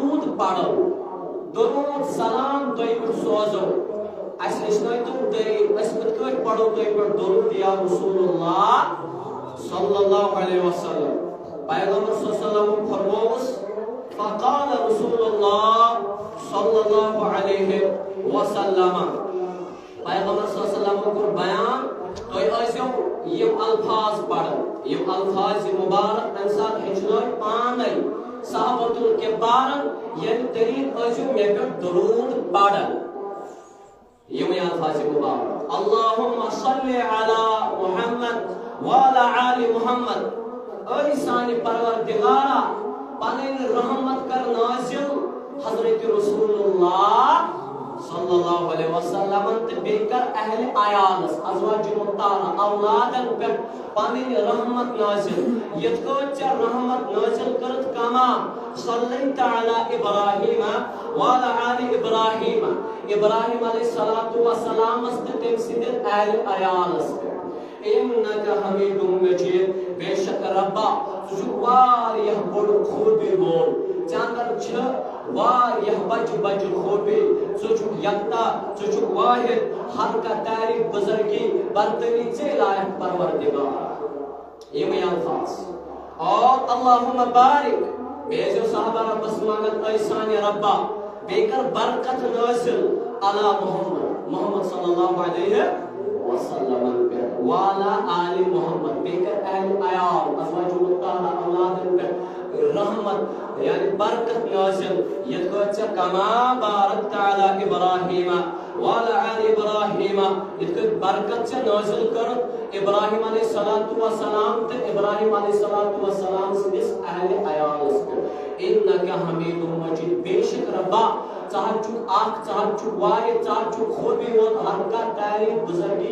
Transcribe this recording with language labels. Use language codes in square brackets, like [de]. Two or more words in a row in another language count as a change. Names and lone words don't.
[ks] پڑھو درود سلام تُہۍ پٮ۪ٹھ سوزو اَسہِ ہیٚچھنٲیتو طریٖقہٕ أسۍ کِتھ کٲٹھۍ پڑھو تُہۍ پٮ۪ٹھ درود [ar] یا رسول اللہ صلی اللہ علیہ وسلم [ks] پیغمبر [ar] صلی اللہ علیہ وسلم [ks] فرموس [ar] فقال رسول اللہ صلی اللہ علیہ وسلم [ks] پیغمبر [ar] صلی اللہ علیہ وسلم [ks] کو بیان تُہۍ ٲسِو یِم الفاظ پڑھن یِم الفاظ مبارک اَمہِ ساتہٕ ہیٚچھنٲے پانے صحابۃ الکبارن ییٚمہِ طریٖقہٕ ٲسِو مےٚ پٮ۪ٹھ درود پڑھن یِمے الفاظ مبارک [ar] اللہم صلی علی محمد وعلی آل محمد [ks] اے سانہِ پروردگارا پنٕنۍ رحمت کر نازل حضرت رسول اللہ [ar] صلی اللہ علیہ وسلم [ks] تہٕ بیٚیہِ کر اہل عیالس ازواج مطہرہ اولادن پٮ۪ٹھ پنٕنۍ رحمت نازل یِتھ کٲٹھۍ ژےٚ رحمت نازل کٔرٕتھ [ar] کما صلیت علی ابراہیم وعلی آل ابراہیم [ks] ابراہیم [ar] علیہ الصلوۃ والسلام [ks] تہٕ تٔمۍ سٕنٛدِس اہل عیالس پٮ۪ٹھ [ar] انک حمید مجید [ks] بے شک ربا ژٕ چھُکھ واریاہ بوٚڑ خوٗبی وول ژےٚ اندر چھِ واریاہ بجہِ بجہِ خوٗبی ژٕ چھُکھ یکتا ژٕ چھُکھ واحد ہر کانٛہہ تعریف بزرگی برتری ژے لایق پروردگار یِمے الفاظ اور [ar] اللہم بارک [ks] بیٚیہِ ٲسِو صحابہ ربس منگان اے سانہِ ربا بیٚیہِ کر برکت نازل [ar] علی محمد محمد صلی اللہ علیہ وسلم وعلى آل محمد [ks] بیکر اہل عیال ازواج مطہرہ اولادن پٮ۪ٹھ رحمت یعنی برکت نازل یِتھ کٲٹھۍ ژےٚ [ar] کما بارکت علی ابراہیم وعلى آل ابراہیم [ks] یِتھ کٲٹھۍ برکت ژےٚ نازل کٔرٕتھ ابراہیم [ar] علیہ الصلوۃ والسلام [ks] تہٕ ابراہیم علیہ [ar] الصلوۃ والسلام [ks] سٕنٛدِس اہل عیالس پٮ۪ٹھ [ar] انک حمید مجید [ks] بے شک ربا ژٕ حظ چھُکھ اکھ ژٕ حظ چھُکھ واحد ژٕ حظ چھُکھ خوٗبی وول ہر کانٛہہ تعریف بزرگی